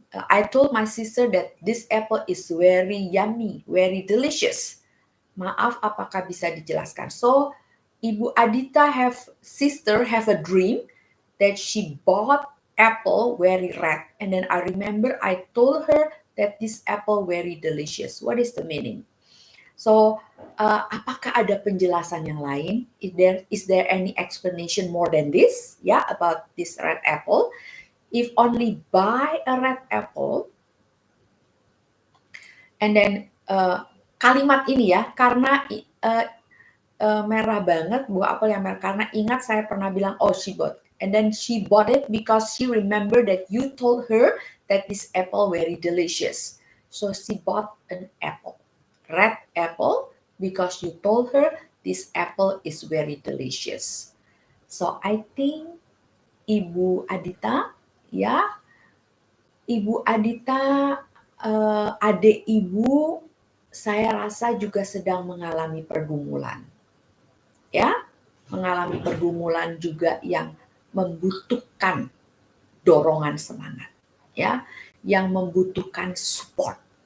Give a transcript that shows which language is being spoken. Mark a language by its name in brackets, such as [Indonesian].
[English] I told my sister that this apple is very yummy, very delicious. [Indonesian] Maaf, apakah bisa dijelaskan? [English] So, Ibu Adita sister have a dream that she bought apple very red. And then I remember I told her that this apple very delicious. What is the meaning? [Indonesian] So, apakah ada penjelasan yang lain? [English] Is there any explanation more than this? Ya, about this red apple. If only buy a red apple, and then [Indonesian] kalimat ini ya, karena merah banget, buah apel yang merah. Karena ingat saya pernah bilang, [English] oh she bought. And then she bought it because she remembered that you told her that this apple very delicious. So she bought an apple. Red apple because you told her this apple is very delicious. [Indonesian] So I think Ibu Adita, ya, Ibu Adita, adik Ibu, saya rasa juga sedang mengalami pergumulan, ya, mengalami pergumulan juga yang membutuhkan dorongan semangat, ya, yang membutuhkan support.